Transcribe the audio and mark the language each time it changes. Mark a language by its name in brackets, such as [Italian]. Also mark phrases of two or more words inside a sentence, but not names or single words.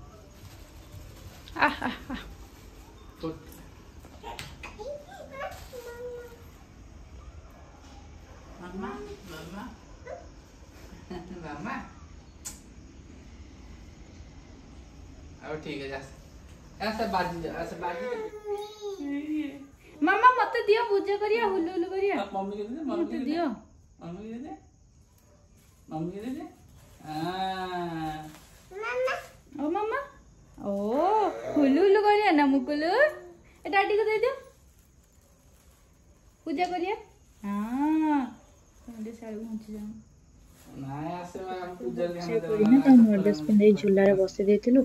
[Odia] ମାମା ମାମା ମାମା ଆଉ ଠିକ ଅଛି, ଆସ ବାଜି ଯା, ଆସ ବାଜି। ମାମା ମତେ ଦିଅ ପୂଜା କରିବା, ହୁଲୁ ହୁଲୁ କରିବା। [Bhojpuri] ମମ୍मी के दे, [Odia] ମତେ ଦିଅ, [Bhojpuri] मम्मी के दे, मम्मी के दे। [Odia] ଓ ମାମା, ଓ ହୁଲୁ ହୁଲୁ କରିବା ନା ମୁକୁଲୁ। ଏ ଡାଡି କୁ ଦେଇଦିଅ, ପୂଜା କରିବା। ହଁ, ତମେ ସାଡୁ ଘୁଞ୍ଚି ଯାଅ। ନୂଆ ଡ୍ରେସ୍ ପିନ୍ଧେଇ ଝୁଲାରେ ବସେଇ ଦେଇଥିଲୁ।